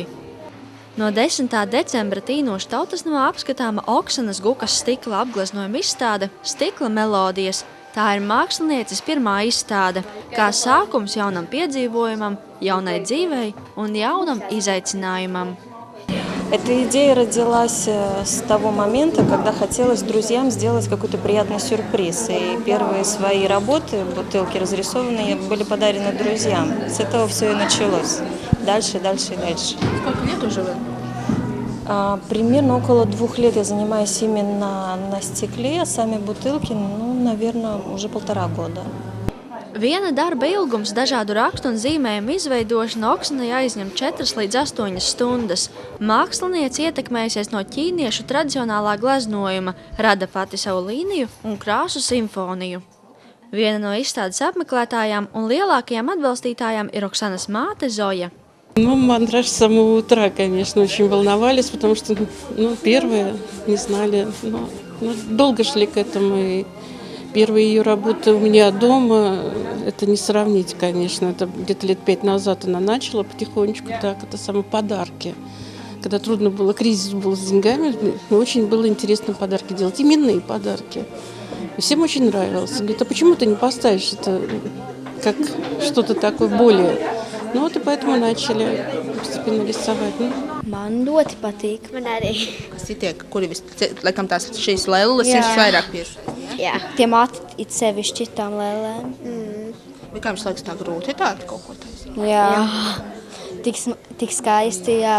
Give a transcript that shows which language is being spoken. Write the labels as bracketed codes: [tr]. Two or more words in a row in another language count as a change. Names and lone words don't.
[lv] No 10. decembra Tīnošu tautasnamā apskatāma Oksanas Gukas stikla apgleznojuma izstāde Stikla melodijas. Tā ir mākslinieces pirmā izstāde, kā sākums jaunam piedzīvojumam, jaunai dzīvei un jaunam izaicinājumam. [ru] Эта идея родилась с того момента, когда хотелось друзьям сделать какой-то приятный сюрприз. И первые свои работы, бутылки разрисованные, были подарены друзьям. С этого все и началось. Дальше, дальше и дальше. Сколько лет уже вы? Примерно около 2 лет я занимаюсь именно на стекле, а сами бутылки, наверное, уже 1,5 года. Viena darba ilgums dažādu rakstu un zīmējumu izveidošana Oksanai aizņem 4 līdz 8 stundas. Māksliniece ietekmējusies no ķīniešu tradicionālā gleznojuma, rada pati savu līniju un krāsu simfoniju. Viena no izstādes apmeklētājām un lielākajām atbalstītājām ir Oksanas māte Zoja. Мандраж с самого утра, конечно, очень волновались, потому что, первые не знали, долго шли к этому. И первые ее работы у меня дома, это не сравнить, конечно. Это где-то лет 5 назад она начала потихонечку так, это самые подарки. Когда трудно было, кризис был с деньгами, очень было интересно подарки делать, именные подарки. И всем очень нравилось. Говорит, а почему ты не поставишь это как что-то такое более... и поэтому начали постепенно рисовать. [lv] Man ļoti patīk. Man arī. Kas ir tie, kuri laikam tās šīs lelles jums vairāk piešķir? Jā, tie mati it sevišķi tām lēlēm. Vai kā jums liekas tā grūti tādu kaut ko taisīt? Jā. Tik skaisti, jā.